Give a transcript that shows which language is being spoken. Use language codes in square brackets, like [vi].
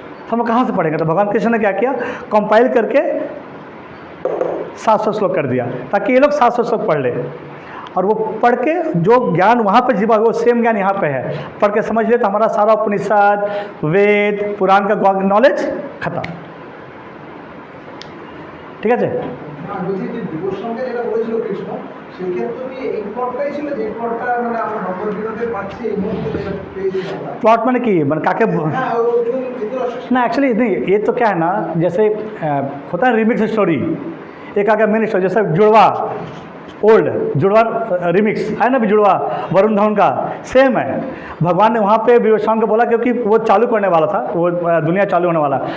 [hi] हम लोग कहाँ से पढ़ेंगे? तो भगवान कृष्ण ने क्या किया, कंपाइल करके 700 श्लोक कर दिया, ताकि ये लोग 700 श्लोक पढ़ ले। और वो पढ़ के जो ज्ञान वहाँ पर जीवा, वो सेम ज्ञान यहाँ पे है, पढ़ के समझ ले तो हमारा सारा उपनिषद, वेद, पुराण का नॉलेज खत्म। [bn] ঠিক আছে? আর বলছি যে বিভীষণকে যেটা বলেছিল কৃষ্ণ, সেই ক্ষেত্রে কি এই প্লটটাই ছিল যে প্লটটা মানে আমরা ভগবদ্গীতাতে পাচ্ছি, এই মুহূর্তে যেটা পেয়েছি আমরা? प्लॉट मैंने की मैंने काके হ্যাঁ অর্জুন ধৃতরাষ্ট্র [hi] ना, एक्चुअली नहीं, ये तो क्या है ना, जैसे होता है रिमिक्स स्टोरी, एक आ गया मेन स्टोरी, जैसे जुड़वा ओल्ड, जुड़वा रिमिक्स है ना, भी जुड़वा वरुण धवन का सेम है। भगवान ने वहाँ पे विवस्वान को बोला, क्योंकि वो चालू करने वाला था, वो दुनिया चालू होने वाला।